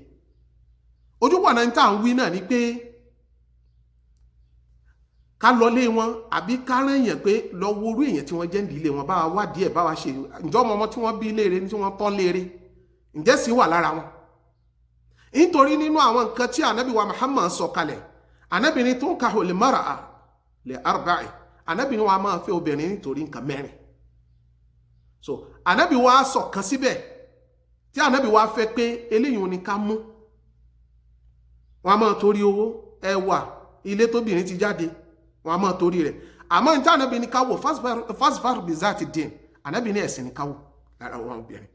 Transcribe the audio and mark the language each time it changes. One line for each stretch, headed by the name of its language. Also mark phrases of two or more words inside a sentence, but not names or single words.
Yoruba: Ojúpọ̀nà ń tà ń wí náà ni pé ká lọ lé wọn àbí ká rán èèyàn pé lọ wo orú èèyàn tí wọ́n jẹ́ nílé wọn, bá wa wádìí ẹ̀, bá wa ṣe ǹjọ́ ọmọ tí wọ́n bí léere ní tí wọ́n tọ́ léere ǹjẹ́ sì wà lára wọn. Nítorí nínú àwọn nǹkan tí Ànábì wa Muhammad sọ kalẹ̀, Ànábì ní
Arabic: تنكح المرأة لأربع,
Yoruba: Ànábì ní wa máa fẹ́ obìnrin nítorí nǹkan mẹ́rin. So Ànábì wa sọ kan síbẹ̀ tí Ànábì wa fẹ́ pé eléyìí ni ká mú, wọn a máa torí owó, ẹwà, ilé tóbìnrin ti jáde, wọn a máa torí rẹ̀. Àmọ́ ní tí Ànábì ní ká wò
Arabic: فاظفر بذات الدين,
Yoruba: Ànábì ní ẹ̀sìn ní ká wò lára wọn obìnrin.